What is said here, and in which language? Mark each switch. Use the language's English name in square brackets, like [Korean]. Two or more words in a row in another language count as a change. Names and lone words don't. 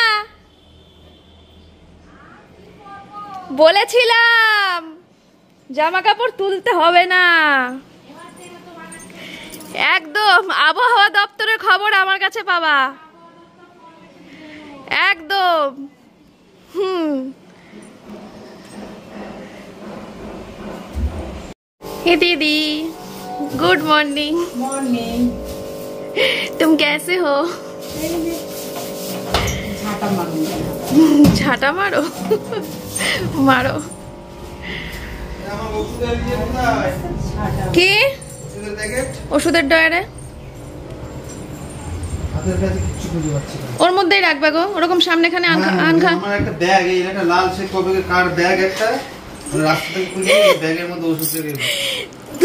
[Bangla] বলেছিলাম জামা কাপড় তুলতে হবে না। একদম আবহাওয়া দপ্তরের খবর আমার কাছে পাবা, একদম। [Hindi] हे दीदी, [English] good morning. [Hindi] मॉर्निंग। तुम कैसे हो? झाटा मारो मारो। [Bangla] কি ওষুধের ডয়ারে ওর মধ্যেই রাখবে গো, ওরকম সামনেখানে আনখা। আমার একটা ব্যাগ, এই একটা লাল সে কবে কার ব্যাগ, একটা রাস্তা থেকে খুলে ব্যাগের মধ্যে ওষুধ রেখে।